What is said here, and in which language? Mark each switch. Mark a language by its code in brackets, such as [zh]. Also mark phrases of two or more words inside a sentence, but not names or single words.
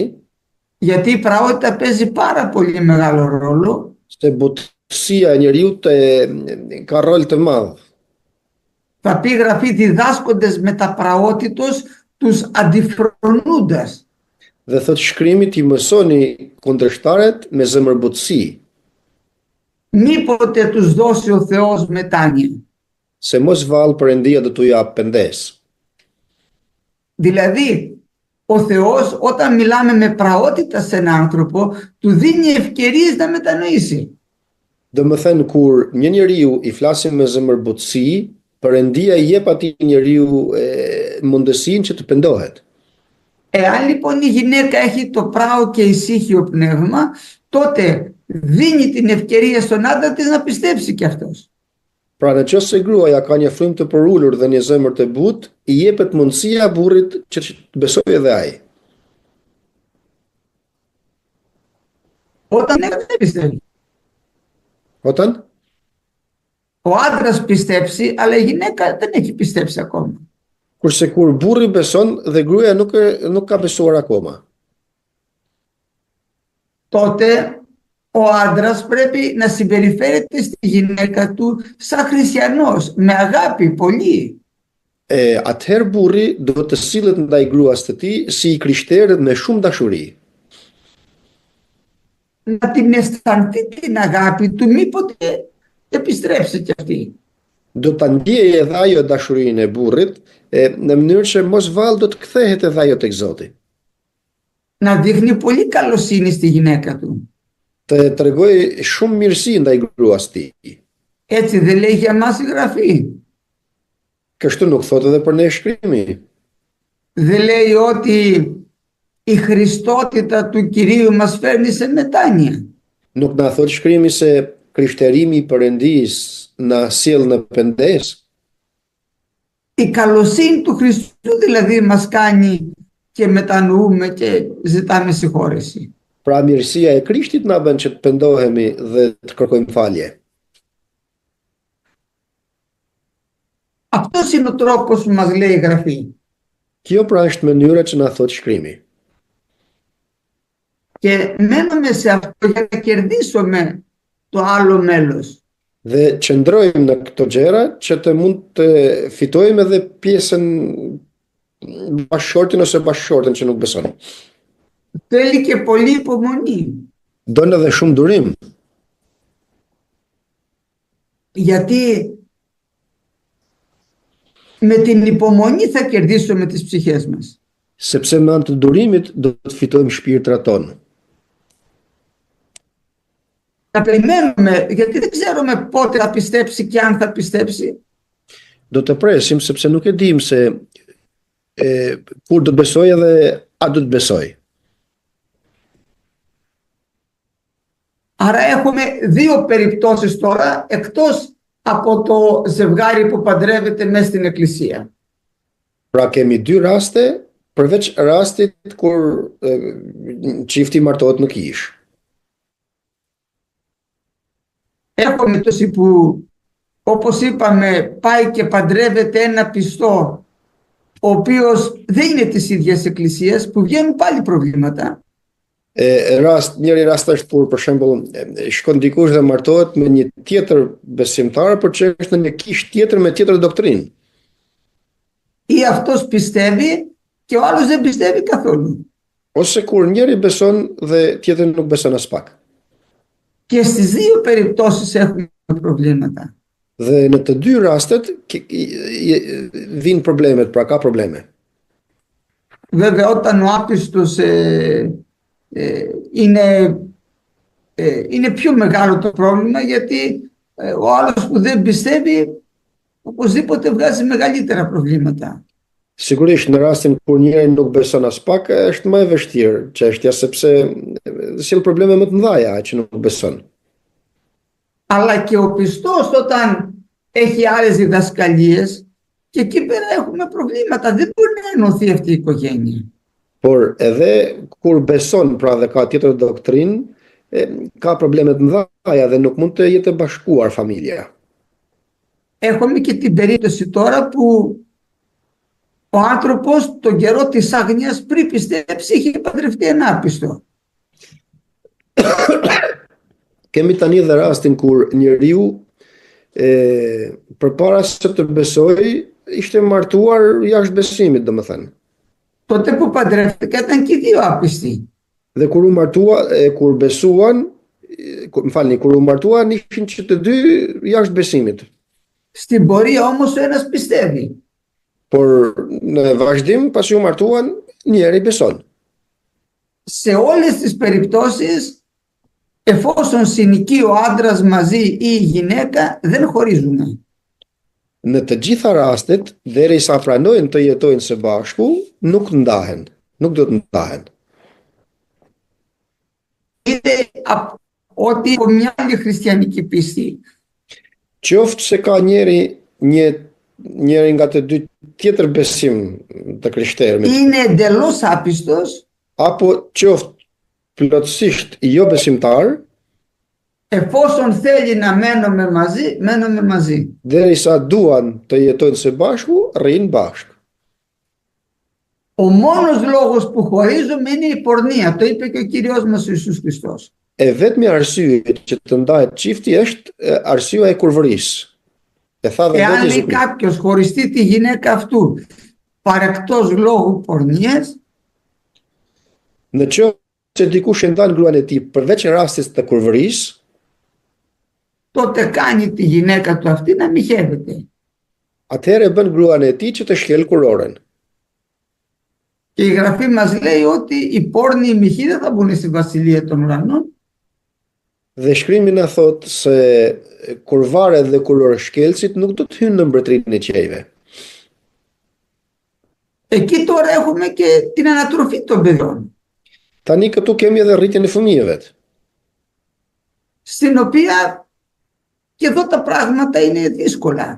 [el] γιατί η πραότητα παίζει πάρα πολύ μεγάλο ρόλο, [sq] se butësia e njeriu ka rol të madh. [el] θα πει η Γραφή διδάσκοντες με τα πραότητος τους αντιφρονούντας. [sq] Dhe thot shkrimi t'i mësoni kundërshtaret me zemërbutësi, [el] Μήποτε τους δώσει ο Θεός μετάνοια. [sq] se mos vallë Perëndia do t'u jap pendes. [el] Δηλαδή, ο Θεός όταν μιλάμε με πραότητα σε έναν άνθρωπο, του δίνει ευκαιρίες να μετανοήσει. [sq] Do më thënë kur një njeriu i flasim me zemërbutësi, Perëndia i jep atij njeriu mundësinë që të pendohet. [el] Εάν λοιπόν η γυναίκα έχει το πράο και ησύχιο πνεύμα, τότε δίνει την ευκαιρία στον άντρα της να πιστέψει και αυτός. [sq] Pra në qoftë se gruaja ka një frymë të përulur dhe një zemër të butë, i jepet mundësia burrit që të besojë edhe ai. [el] Όταν δεν πιστεύει. Όταν? Ο άντρας πιστέψει, αλλά η γυναίκα δεν έχει πιστέψει ακόμα. [sq] Kurse kur burri beson dhe gruaja nuk ka besuar akoma. [el] Τότε ο άντρας πρέπει να συμπεριφέρεται στη γυναίκα του σαν χριστιανός, με αγάπη πολύ. [sq] Atëherë burri do të sillet ndaj gruas të tij si i krishterë me shumë dashuri. [el] Να την αισθανθεί την αγάπη του, μήποτε επιστρέψει κι αυτή. [sq] Do ta ndjejë edhe ajo dashurinë e burrit në mënyrë që mos vallë do të kthehet edhe ajo tek Zoti. [el] Να δείχνει πολύ καλοσύνη στη γυναίκα του. [sq] Të tregoj shumë mirësi ndaj gruas tij. [el] Έτσι δεν λέει για μας η Γραφή. [sq] Kështu nuk thotë edhe për ne shkrimi. [el] Δεν λέει ότι η Χριστότητα του Κυρίου μας φέρνει σε μετάνοια. [sq] Nuk na thot shkrimi se krishterimi i Perëndis na sjell në pendes. [el] Η καλοσύνη του Χριστού δηλαδή μας κάνει και μετανοούμε και ζητάμε συγχώρεση. [sq] Pra mirësia e Krishtit na bën që të pendohemi dhe të kërkojmë falje. [el] Αυτός είναι ο τρόπος που μας λέει η Γραφή. [sq] Kjo pra është mënyra që na thot shkrimi. [el] Και μένουμε σε αυτό για να κερδίσουμε το άλλο μέλος. [sq] Dhe qëndrojmë në këto gjëra që të mund të fitojmë edhe pjesën bashkëshortin ose bashkëshorten që nuk beson. [el] Θέλει και πολύ υπομονή. [sq] Don edhe shumë durim, [el] Γιατί με την υπομονή θα κερδίσουμε τις ψυχές μας. [sq] sepse me anë të durimit do të fitojmë shpirtrat tonë. [el] Θα περιμένουμε, γιατί δεν ξέρουμε πότε θα πιστέψει και αν θα πιστέψει. [sq] Do të presim sepse nuk e dim se kur do të besoj edhe a do të besoj. [el] Άρα έχουμε δύο περιπτώσεις τώρα, εκτός από το ζευγάρι που παντρεύεται μέσα στην εκκλησία. [sq] Pra kemi dy raste, përveç rastit kur çifti martohet në kishë. [el] Έχουμε τόσοι που, όπως είπαμε, πάει και παντρεύεται ένα πιστό, ο οποίος δεν είναι της ίδιας εκκλησίας, που βγαίνουν πάλι προβλήματα. [sq] Njëri rast është kur për shembull shkon dikush dhe martohet me një tjetër besimtar, por që është në një kishë tjetër me tjetër doktrinë. [el] Ή αυτός πιστεύει και ο άλλος δεν πιστεύει καθόλου. [sq] Ose kur njëri beson dhe tjetri nuk beson as pak. [el] Και στις δύο περιπτώσεις έχουμε προβλήματα. [sq] Dhe në të dy rastet vinë problemet, pra ka probleme. [el] Βέβαια όταν ο άπιστος είναι πιο μεγάλο το πρόβλημα, γιατί ο άλλος που δεν πιστεύει οπωσδήποτε βγάζει μεγαλύτερα προβλήματα. [sq] Sigurisht në rastin kur njëri nuk beson as pak është më e vështirë çështja sepse sjell probleme më të mëdha ai që nuk beson. [el] Αλλά και ο πιστός όταν έχει άλλες διδασκαλίες, και εκεί πέρα έχουμε προβλήματα. Δεν μπορεί να ενωθεί αυτή η οικογένεια. [sq] Por edhe kur beson pra dhe ka tjetër doktrinë, ka probleme të mëdha dhe nuk mund të jetë e bashkuar familja. [el] Έχουμε και την περίπτωση τώρα που ο άνθρωπος τον καιρό της άγνοιας πριν πιστέψει είχε παντρευτεί ένα άπιστο. [sq] Kemi tani dhe rastin kur njeriu përpara se të besojë ishte martuar jashtë besimit, domethënë. [el] Τότε που παντρεύτηκα ήταν και οι δύο άπιστοι. [sq] Dhe kur u martua, kur besuan, kur u martuan ishin që të dy jashtë besimit. [el] Στην πορεία όμως ο ένας πιστεύει. [sq] Por në vazhdim pasi u martuan, njeri beson. [el] Σε όλες τις περιπτώσεις, εφόσον συνοικεί ο άντρας μαζί ή η γυναίκα, δεν χωρίζουν. [sq] Në të gjitha rastet, derisa pranojnë të jetojnë së bashku, nuk ndahen, nuk do të ndahen. [el] Είτε ότι από μια άλλη χριστιανική πίστη, [sq] Qoftë se ka njëri nga të dy tjetër besim të krishterëve, [el] είναι εντελώς άπιστος, [sq] apo qoftë plotësisht jo besimtar, [el] εφόσον θέλει να μένουμε μαζί, μένουμε μαζί. [sq] derisa duan të jetojnë së bashku, rrinë bashkë. [el] Ο μόνος λόγος που χωρίζουμε είναι η πορνεία. Το είπε και ο Κύριος μας Ιησούς Χριστός. [sq] E vetmi arsye që të ndahet çifti është arsyeja e kurvërisë. E tha dhe [el] Εάν [sq] Zoti [el] λέει [sq] Jezusi. [el] κάποιος χωριστεί τη γυναίκα αυτού παρεκτός λόγου πορνείας, [sq] Në qoftë se dikush e ndan gruan e tij përveç rastit të kurvërisë, [el] τότε κάνει τη γυναίκα του αυτή να μοιχεύεται. [sq] atëherë bën gruan e tij që të shkel kuroren. [el] Και η Γραφή μας λέει ότι οι πόρνοι οι μοιχοί δεν θα μπουν στη βασιλεία των ουρανών. [sq] Dhe shkrimi na thot se kurvaret dhe kurorshkelësit nuk do të hynë në mbretërinë e qiejve. [el] Εκεί τώρα έχουμε και την ανατροφή των παιδιών. [sq] Tani këtu kemi edhe rritjen e fëmijëve. [el] στην οποία και εδώ τα πράγματα είναι δύσκολα.